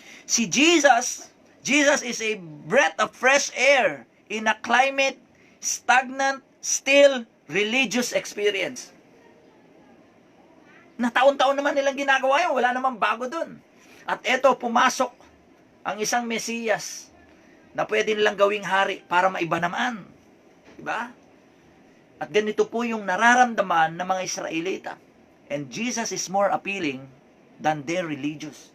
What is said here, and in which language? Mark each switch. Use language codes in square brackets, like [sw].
[en] Si Jesus is a breath of fresh air in a climate, stagnant, still, religious experience. [tl] Na taon-taon naman nilang ginagawa yun, wala namang bago dun. At eto, pumasok ang isang Mesiyas na pwede nilang gawing hari para maiba naman. Diba? At ganito po yung nararamdaman ng mga Israelita. [en] And Jesus is more appealing than their religion.